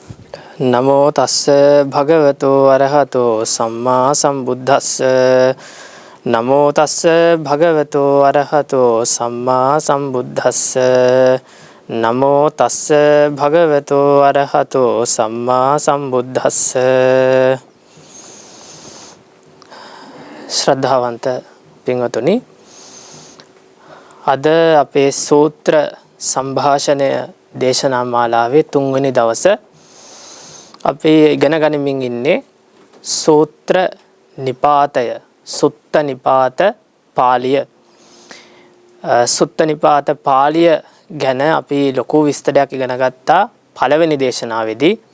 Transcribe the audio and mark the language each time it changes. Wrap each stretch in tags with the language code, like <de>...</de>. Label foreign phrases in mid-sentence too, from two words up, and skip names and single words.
<pi>නමෝ තස්ස භගවතු අරහතෝ සම්මා සම්බුද්දස්ස නමෝ තස්ස භගවතු අරහතෝ සම්මා සම්බුද්දස්ස නමෝ තස්ස භගවතු අරහතෝ සම්මා සම්බුද්දස්ස</pi> <si>ශ්‍රද්ධාවන්ත පින්වතුනි අද අපේ සූත්‍ර සංභාෂණය දේශනා මාලාවේ 3 වෙනි දවසේ අපි ඉගෙන ගනිමින් ඉන්නේ සූත්‍ර නිපාතය සුත්ත නිපාත පාළිය සුත්ත නිපාත පාළිය ගැන අපි ලොකු විස්තරයක් ඉගෙන ගත්තා පළවෙනි දේශනාවේදී</si>